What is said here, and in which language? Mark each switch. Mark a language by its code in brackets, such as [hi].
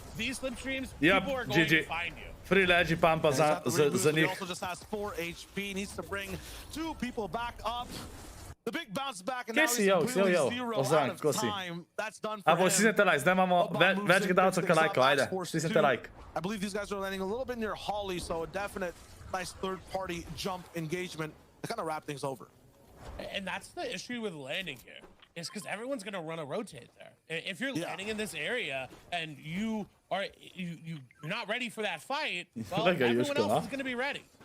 [en] These slipstreams, people are going to find you. Free Leggy pampa za njih. Also just has 4 HP, needs to bring 2 people back up. The big bounce back, and now he's completely 0 out of time. That's done for him. [sl] Stisnite like, zdaj imamo več gledalcev kot lajkov, ajde, stisnite like. [en] I believe these guys are landing a little bit near Holly, so a definite nice third-party jump engagement to kind of wrap things over. And that's the issue with landing here, is because everyone's going to run a rotate there. If you're landing in this area and you're not ready for that fight, well, everyone else is going to be ready.